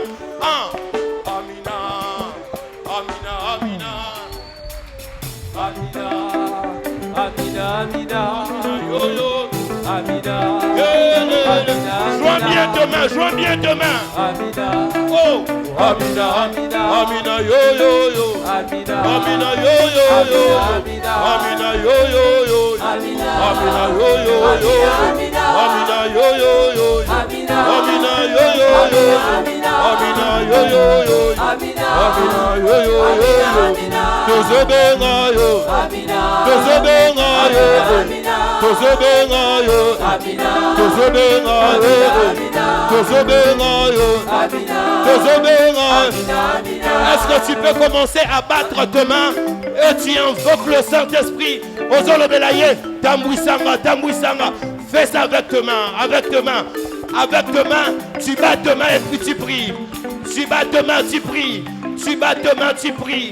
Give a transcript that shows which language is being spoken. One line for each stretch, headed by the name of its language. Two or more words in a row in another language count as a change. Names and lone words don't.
Lingala: Amina, Amina, Amina. amina amina amina Yo yo. amina
French: Joins bien tes mains, joins bien tes mains.
Lingala: amina Oh, Amina, Amina. Amina, yo yo yo. amina Amina, yo yo yo. Amina. Amina, yo yo yo. amina Amina, yo yo yo. Amina. Amina, yo yo yo. amina Amina, yo yo yo. Amina. Amina, yo yo yo. amina Amina, yo yo yo. Amina. Tozobenga yo. amina Tozobenga yo. amina Tozobenga yo. amina Tozobenga yo. Tozobenga yo. amina Tozobenga. amina
French: Est-ce que tu peux commencer à battre tes mains et tu invoques le Saint-Esprit?
Lingala: Ozolobelaye, tambouissanga, tambouissanga.
French: Fais ça avec tes mains, avec tes mains. Avec tes mains, tu bats tes mains et puis tu pries. Tu bats tes mains, tu pries. Tu bats tes mains, tu pries.